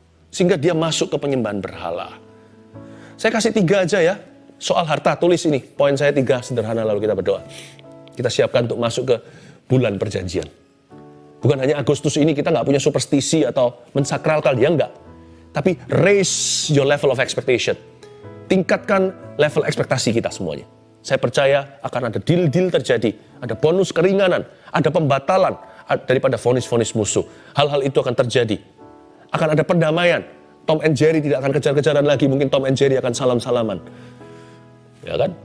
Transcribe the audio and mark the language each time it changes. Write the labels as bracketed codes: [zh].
[id] Sehingga dia masuk ke penyembahan berhala. Saya kasih 3 aja ya. Soal harta, tulis ini. Poin saya 3 sederhana lalu kita berdoa. Kita siapkan untuk masuk ke bulan perjanjian. Bukan hanya Agustus ini kita nggak punya superstisi atau mensakralkan, ya enggak. Tapi [en] raise your level of expectation. [id] Tingkatkan level ekspektasi kita semuanya. Saya percaya akan ada deal-deal terjadi, ada bonus keringanan, ada pembatalan daripada vonis-vonis musuh. Hal-hal itu akan terjadi. Akan ada perdamaian. Tom and Jerry tidak akan kejar-kejaran lagi, mungkin Tom and Jerry akan salam-salaman. Ya kan?